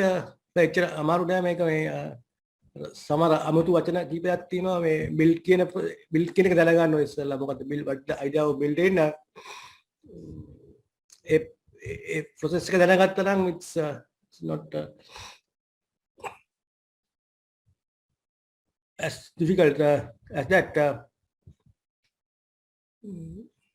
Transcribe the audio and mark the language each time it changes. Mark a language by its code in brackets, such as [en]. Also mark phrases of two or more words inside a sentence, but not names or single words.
[si] එච්චර අමාරු නෑ මේක මේ සමහර අමුතු වචන කීපයක් තියෙනවා මේ build කියන එක දැනගන්න ඕනේ ඉස්සෙල්ලා මොකද්ද [en] build what the idea of building [si] ඒ process එක දැනගත්තා නම් [en] it's not as difficult as that.